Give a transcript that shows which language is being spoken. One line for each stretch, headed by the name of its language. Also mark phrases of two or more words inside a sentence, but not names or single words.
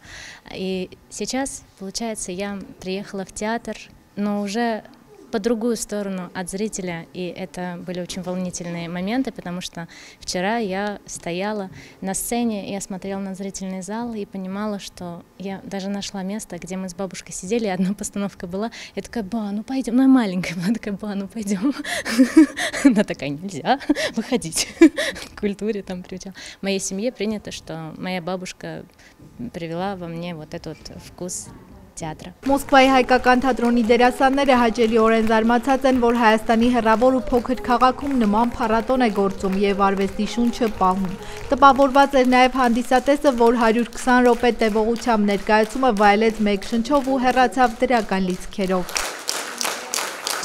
Russian: И сейчас, получается, я приехала в театр, но уже по другую сторону от зрителя, и это были очень волнительные моменты, потому что вчера я стояла на сцене, я смотрела на зрительный зал и понимала, что я даже нашла место, где мы с бабушкой сидели, одна постановка была, я такая, ба, ну пойдем, ну я маленькая была, такая, ба, ну пойдем. Она такая, нельзя выходить, в культуре там приучала. В моей семье принято, что моя бабушка привела во мне вот этот вкус театра.
Armenian: Մոսկվայի հայկական թատրոնի դերասանները հաճելիորեն զարմացած են, որ Հայաստանի հեռավոր ու փոքր քաղաքում նման փառատոն է գործում եւ արվեստի շունչը պահում։ Տպավորված էր նաեւ հանդիսատեսը, որ 120 րոպե տևողությամբ ներկայացումը վայելեց մեկ շնչով ու հեռացավ դրական լիցքերով։